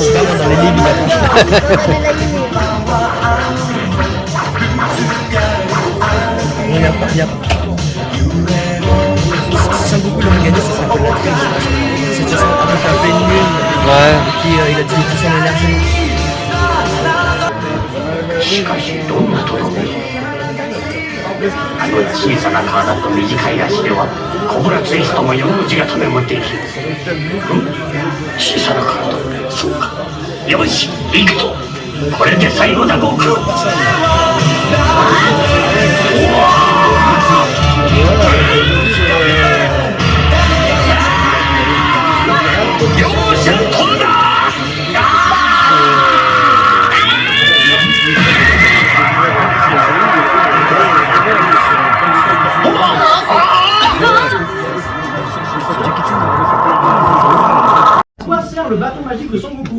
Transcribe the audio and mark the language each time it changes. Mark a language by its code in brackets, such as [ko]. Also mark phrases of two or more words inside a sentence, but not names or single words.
[fr] Dans les livres, il y a pas. Si Sangoku l'aurait gagné, ça serait un peu de la triche. C'est un peu un peu nul. Ouais. Et puis il a dit toute son énergie. [ja] しかしどんなところあの小さな体と短い足ではコブラツイストも4文字が止めもできる小さな体そうかよし行くぞこれで最後だ悟空よっしゃ飛んだ [fr] À quoi sert le bâton magique de Son Goku?